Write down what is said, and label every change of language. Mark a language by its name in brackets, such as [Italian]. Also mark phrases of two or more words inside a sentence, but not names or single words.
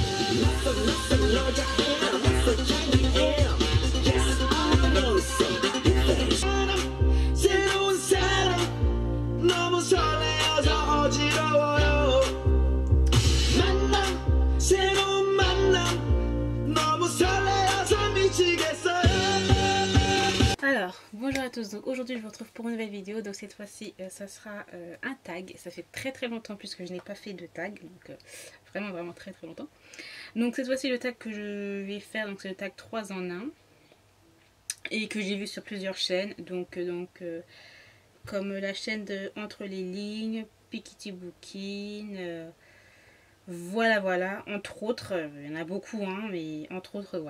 [Korean] 새로운 사람 너무 설레어서 어지러워요. 만남 새로운 만남 너무 설레어서 미치겠어요. [French] Alors, bonjour à tous, donc aujourd'hui je vous retrouve pour une nouvelle vidéo, donc cette fois-ci ça sera un tag. Ça fait très longtemps puisque je n'ai pas fait de tag, donc vraiment très longtemps. Donc cette fois-ci le tag que je vais faire, donc c'est le tag 3 en 1 et que j'ai vu sur plusieurs chaînes, donc comme la chaîne de Entre les lignes, Piketty Booking, voilà, entre autres, il y en a beaucoup hein, mais entre autres voilà.